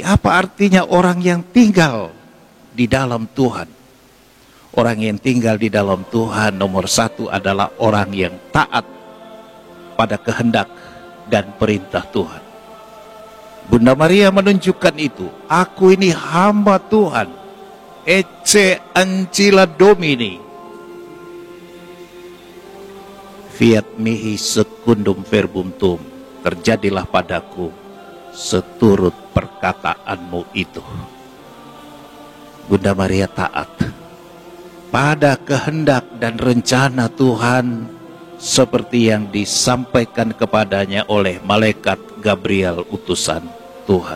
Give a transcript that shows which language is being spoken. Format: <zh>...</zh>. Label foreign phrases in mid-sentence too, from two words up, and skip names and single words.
<id>Apa artinya orang yang tinggal di dalam Tuhan? Orang yang tinggal di dalam Tuhan nomor satu adalah orang yang taat pada kehendak dan perintah Tuhan. Bunda Maria menunjukkan itu. Aku ini hamba Tuhan.</id> <la>Ecce ancilla Domini. Fiat mihi secundum verbum tuum.</la> <id>Terjadilah padaku seturut perkataanmu itu. Bunda Maria taat pada kehendak dan rencana Tuhan, seperti yang disampaikan kepadanya oleh malaikat Gabriel, utusan Tuhan.</id>